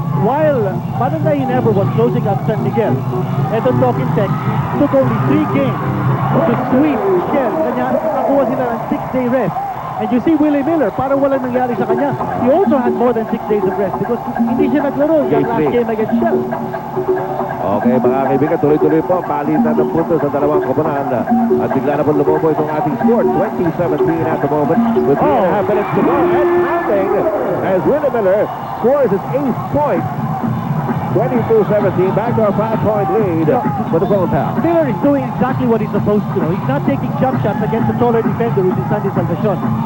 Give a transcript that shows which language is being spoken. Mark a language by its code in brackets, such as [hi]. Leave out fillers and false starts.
[en] While Barangay Ginebra was closing up San Miguel, [tl] eto [en] Talking Tech took only 3 games to sweep Shell. [tl] Kanya nakuha sila ng 6-day rest. [en] And you see Willie Miller, [tl] parang walang nangyari sa kanya. [en] He also had more than 6 days of rest because [tl] hindi siya naglaro yung [en] last game against Shell. [tl] Okay, mga kaibigan, tuloy-tuloy po ang palitan ng punto sa dalawang koponan. At bigla na po lumubo itong ating score, 20-17 [en] at the moment with 3.5 minutes to go. And counting as Willie Miller scores his 8th point. 22-17, back to a 5-point lead for the Phone Pal. Miller is doing exactly what he's supposed to do. He's not taking jump shots against a taller defender, which is Sandy Salvacion.